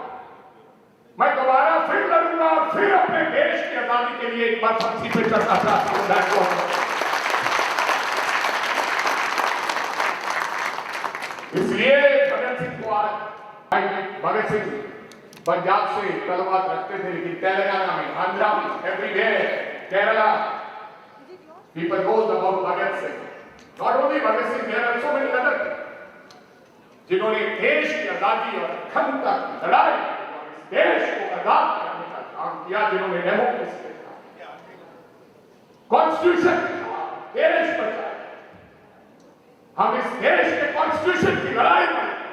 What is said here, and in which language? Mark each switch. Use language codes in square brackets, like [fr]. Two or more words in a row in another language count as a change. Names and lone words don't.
[hi] मैं दोबारा फिर लड़ूंगा, फिर अपने देश की आजादी के लिए एक बार फांसी पे चढ़ना चाहता हूं. [en] that's what. [hi] इसलिए भगत सिंह को आज भगत सिंह पंजाब से तलवार रखते थे, लेकिन तेलंगाना में, आंध्रा में, एवरीवेयर, केरला, [en] people knows about भगत सिंह. Not only भगत सिंह, there are so many others [hi] जिन्होंने देश की आजादी और अखंडता की लड़ाई, देश को आजाद करने का काम किया, जिन्होंने डेमोक्रेसी का, कॉन्स्टिट्यूशन का, देश बचाया. हम इस देश के कॉन्स्टिट्यूशन की लड़ाई में.